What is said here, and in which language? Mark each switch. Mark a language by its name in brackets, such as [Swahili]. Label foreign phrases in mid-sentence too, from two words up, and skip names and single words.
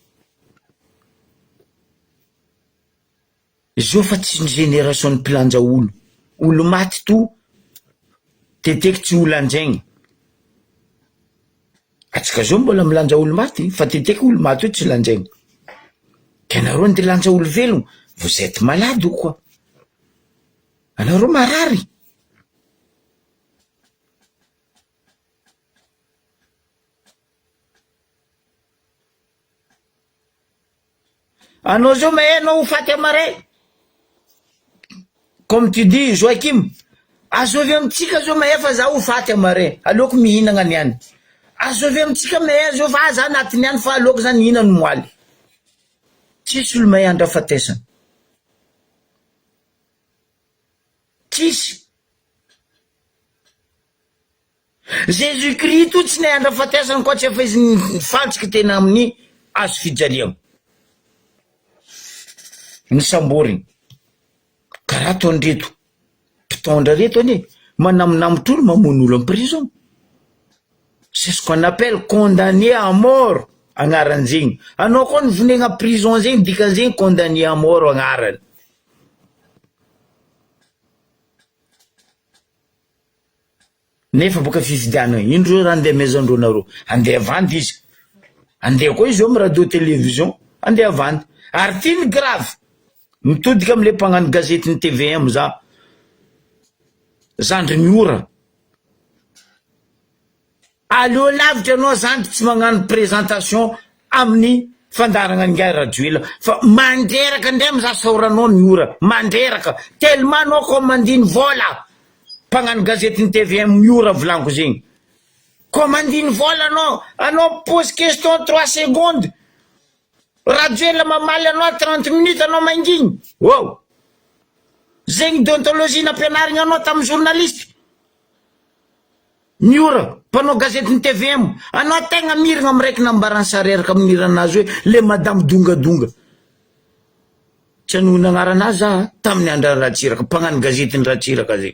[Malagasy] Zao fa tsy génération ny mpilanja olo. Olo maty to, teteky tsy olo anjaigny. Atsika zao mbola milanja olo maty, fa teteky olo maty io tsy lanjaigny. anareo ny lanja olo velogno, [French] vous êtes malade ou quoi? [Malagasy] Anareo marary. Anao zao mahay anao ho faty amaray. [French] Comme tu dis Joachim, [Malagasy] azovy amitsika zao mahay fa za ho faty amaray, aleoko mihinagna niany. Azovy amitsika mahay zao fa za anatiny any fa aleoko zany mihinana moaly. Tsisy olo mahay andra fatesana. Tsisy. Jésus-Christ tsy nahay andra fatesana koa tsy efa izy nifantsika tena amin'ny azo fijaliana. Ny samboriny. Karaha ataony reto. Mpitondra reto ane. Manaminamitra olo mamono olo [French] en prison. C'est ce qu'on appelle condamné à mort. [Malagasy] Agnaran'zegny. Anao koa nivonegna prison zegny dikan'zegny [French] condamné à mort [Malagasy] agnarany. Nefa boka fifidiana indro raha andeha maison-dreo nareo. Andeha avandy izy. Andeha koa izy eo amin'ny [French] radio télévision. [Malagasy] Andeha avandy. Ary ty ny grave. Mitodika am'le mpagnano gazety ny TVM za. Zandry miora. Aleo lavitra anao zandry tsy magnano présentation amin'ny fandarana ngai radio fa mandreraka ndray amza saoranao miora. Mandreraka. Tellement anao commandine vola. Mpagnano gazety ny TVM miora volanko zegny. Commandine vola anao [French] pose question 3 secondes. [Malagasy] Radio la mamaly anao 30 minutes anao mangigny. Wow. Zegny déontologie nampianarigna anao tamin'ny journaliste. Miora, mpanao gazety ny TVM. Anao tegna miragna am'raiky nambarany sareraka amin'ny iranazy hoe [French] le madame [Malagasy] dongadonga. Tsy anohina agnaranazy za tamin'ny andra ratsiraka, mpagnano gazety ny ratsiraka zegny.